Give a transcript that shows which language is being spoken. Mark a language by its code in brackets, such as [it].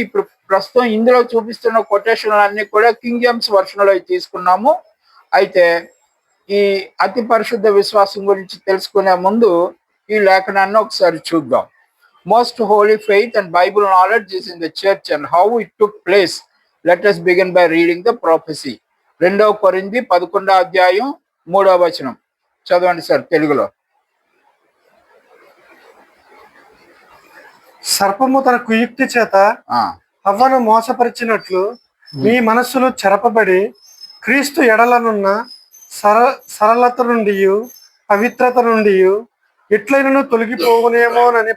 [te] ఇప్పుడు ప్రస్తుతం ఇందులో చూపిస్తున్న కొటేషన్లు అన్నీ కూడా కింగ్ జేమ్స్ వర్షన్లో తీసుకున్నాము. అయితే ఈ అతి పరిశుద్ధ విశ్వాసం గురించి తెలుసుకునే ముందు ఈ లేఖనాన్ని ఒకసారి చూద్దాం. [en] Most holy faith and Bible knowledge is in the church and how it took place. Let us begin by reading the prophecy. [te] 2 కొరింథీ 11వ అధ్యాయం 3వ వచనం చదవండి సార్ తెలుగులో. సర్పము తన కుయుక్తి చేత హవ్వను మోసపరిచినట్లు మీ మనస్సులు చెరపబడి క్రీస్తు ఎడలనున్న సరళత నుండి పవిత్రత నుండి ఎట్లయినను తొలగిపోవునేమోనని